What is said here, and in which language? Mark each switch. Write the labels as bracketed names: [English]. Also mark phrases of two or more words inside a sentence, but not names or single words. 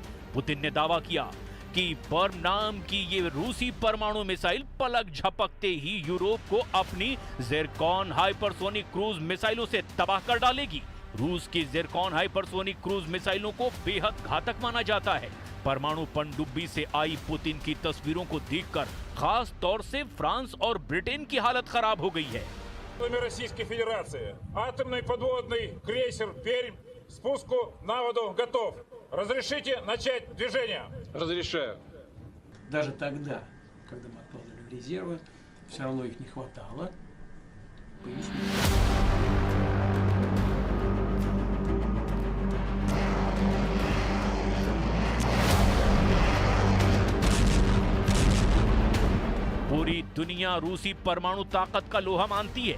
[Hindi] पुतिन ने दावा किया कि पर्म नाम की ये रूसी परमाणु मिसाइल पलक झपकते ही यूरोप को अपनी ज़िरकॉन हाइपरसोनिक क्रूज मिसाइलों से तबाह कर डालेगी। रूस की ज़िरकॉन हाइपरसोनिक क्रूज मिसाइलों को बेहद घातक माना जाता है। परमाणु पनडुब्बी से आई पुतिन की तस्वीरों को देखकर खास तौर से फ्रांस और ब्रिटेन की हालत खराब हो गई है। [Russian] Российской Федерации. Атомный подводный крейсер «Пермь» спуску на воду готов. Разрешите начать движение? Разрешаю. Даже тогда, когда мы откладывали резервы, все равно их не хватало. [Hindi] पूरी दुनिया रूसी परमाणु ताकत का लोहा मानती है।